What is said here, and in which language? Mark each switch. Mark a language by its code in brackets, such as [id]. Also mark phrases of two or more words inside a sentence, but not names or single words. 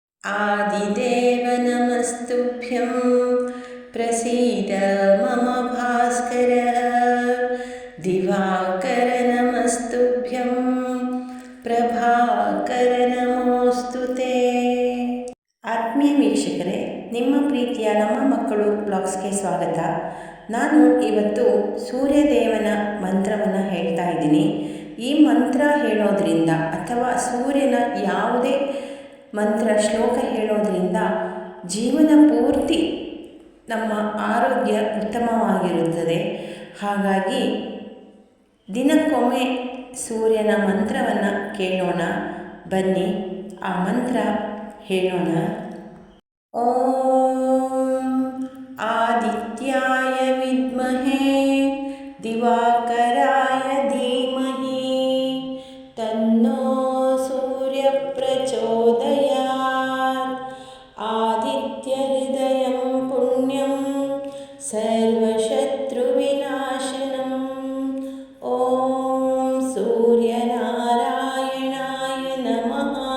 [sa] आदिदेव नमस्तुभ्यं प्रसीद मम भास्कर दिवाकर नमस्तुभ्यं प्रभाकर नमोस्तुते। [kn] ಆತ್ಮೀಯ ವೀಕ್ಷಕರೇ, ನಿಮ್ಮ ಪ್ರೀತಿಯ ನಮ್ಮ ಮಕ್ಕಳು ಬ್ಲಾಗ್ಸ್ಗೆ ಸ್ವಾಗತ. ನಾನು ಇವತ್ತು ಸೂರ್ಯದೇವನ ಮಂತ್ರವನ್ನು ಹೇಳ್ತಾ ಇದ್ದೀನಿ. ಈ ಮಂತ್ರ ಹೇಳೋದ್ರಿಂದ ಅಥವಾ ಸೂರ್ಯನ ಯಾವುದೇ ಮಂತ್ರ ಶ್ಲೋಕ ಹೇಳೋದ್ರಿಂದ ಜೀವನ ಪೂರ್ತಿ ನಮ್ಮ ಆರೋಗ್ಯ ಉತ್ತಮವಾಗಿರುತ್ತದೆ. ಹಾಗಾಗಿ ದಿನಕ್ಕೊಮ್ಮೆ ಸೂರ್ಯನ ಮಂತ್ರವನ್ನು ಕೇಳೋಣ. ಬನ್ನಿ ಆ ಮಂತ್ರ ಹೇಳೋಣ. [sa] ಓಂ ಆದಿತ್ಯಾಯ ವಿದ್ಮಹೇ ದಿವಾಕರಾಯ ಧೀಮಹಿ ತನ್ನೋ ಸೂರ್ಯ ಪ್ರಚೋದಯಾತ್. ಆದಿತ್ಯ ಹೃದಯಂ ಪುಣ್ಯಂ ಸರ್ವಶತ್ರುವಿನಾಶನಂ. ಓಂ ಸೂರ್ಯನಾರಾಯಣಾಯ ನಮಃ.